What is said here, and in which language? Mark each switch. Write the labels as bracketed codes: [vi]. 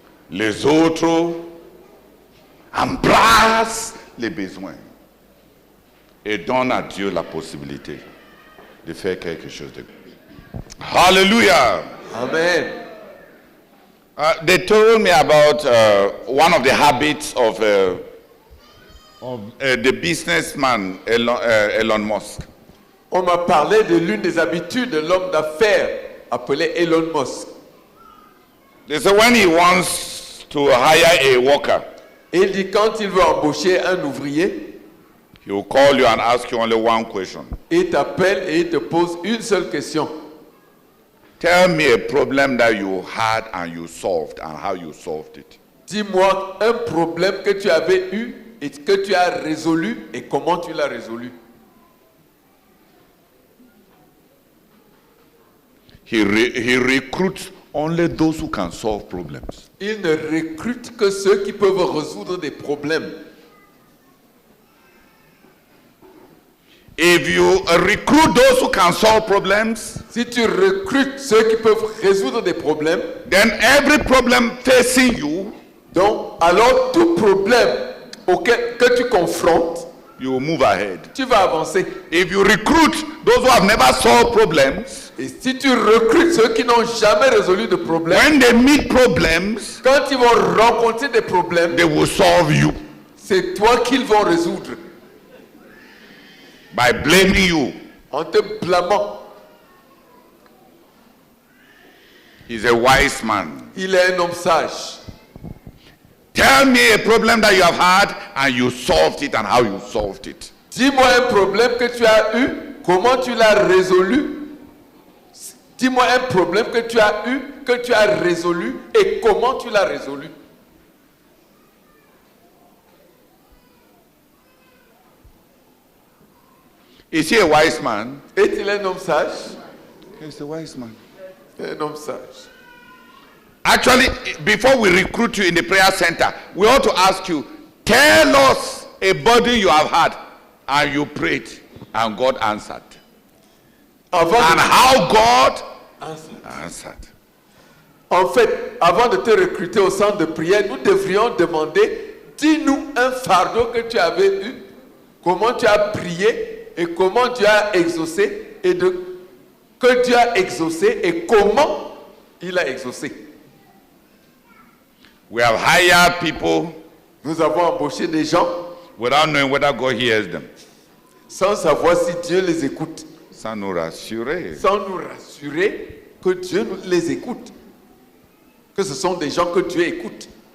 [fr] Les autres embrassent les besoins et donnent à Dieu la possibilité de faire quelque chose de good. Hallelujah. Amen. [en] They told me about one of the habits of the businessman Elon Musk. [fr] On m'a parlé de l'une des habitudes de l'homme d'affaires appelé Elon Musk. [en] They said when he wants to hire a worker, [fr] Et il dit quand il veut embaucher un ouvrier, [en] he will call you and ask you only one question. [fr] il t'appelle et il te pose une seule question. [en] Tell me a problem that you had and you solved and how you solved it. [fr] Dis-moi un problème que tu avais eu et que tu as résolu et comment tu l'as résolu. [en] He recruits only those who can solve problems. [fr] Il ne recrute que ceux qui peuvent résoudre des problèmes. [en] If you recruit those who can solve problems, [fr] Si tu recrutes ceux qui peuvent résoudre des problèmes, [en] then every problem facing you [fr] donc alors tout problème que tu confrontes [en] you will move ahead. [fr] tu vas avancer. [en] If you recruit those who have never solved problems, [fr] Et si tu recrutes ceux qui n'ont jamais résolu de problème, [en] when they meet problems, [fr] quand ils vont rencontrer des problèmes, [en] they will solve you [fr] c'est toi qu'ils vont résoudre [en] by blaming you. [fr] en te blâmant. [en] He's a wise man. [fr] Il est un homme sage. [en] Tell me a problem that you have had and you solved it and how you solved it. [fr] Dis-moi un problème que tu as eu, comment tu l'as résolu. Dis-moi un problème que tu as eu, que tu as résolu et comment tu l'as résolu. [en] Is he a wise man? [fr] Est-il un homme sage? [en] He's a wise man. [fr] Un homme sage. [en] Actually, before we recruit you in the prayer center, we ought to ask you, tell us a burden you have had and you prayed and God answered. [fr] Avant [en] And [fr] de- [en] how God Answered. answered. [fr] En fait, avant de te recruter au centre de prière, nous devrions demander, dis-nous un fardeau que tu avais eu, comment tu as prié et comment tu as exaucé et que Dieu a exaucé et comment il a exaucé. [en] We have hired people [fr] Nous avons embauché des gens [en] without knowing whether God hears them. [fr] sans savoir si Dieu les écoute, Sans nous rassurer. sans nous rassurer que Dieu les écoute, que ce sont des gens que Dieu écoute.